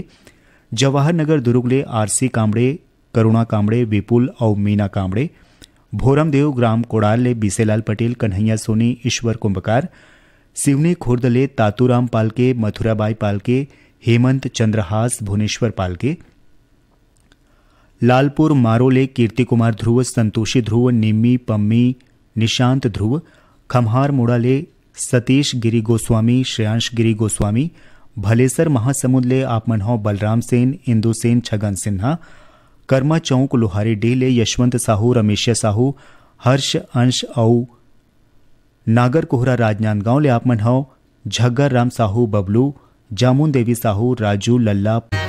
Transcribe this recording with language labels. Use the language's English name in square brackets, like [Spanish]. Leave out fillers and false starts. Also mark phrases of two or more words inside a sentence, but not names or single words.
[Chhattisgarhi] जवाहर नगर दुर्गले आरसी कामड़े, करुणा कामड़े, विपुल और मीना कामड़े। भोरमदेव ग्राम कोड़ाल ले बीसेलाल पटेल, कन्हैया सोनी, ईश्वर कुंभकार। सिवनी खुर्दले तातूराम पालके, मथुराबाई पालके, हेमंत चंद्रहास, भुवनेश्वर पालके। लालपुर मारोले कीर्ति कुमार ध्रुव, संतोषी ध्रुव, निम्मी पम्मी, निशांत ध्रुव। खम्हार मोड़ाले सतीश गिरी गोस्वामी, श्रेयांश गिरी गोस्वामी। भलेसर महासमुंद आप मनहो बलराम सेन, इंदु सेन, छगन सिन्हा। कर्मा चौक लोहारी डेले यशवंत साहू, रमेश साहू, हर्ष अंश और नागर कोहरा राजनांदगांव ले आप मनहो झग्गर राम साहू, बबलू, जामुन देवी साहू, राजू, लल्ला।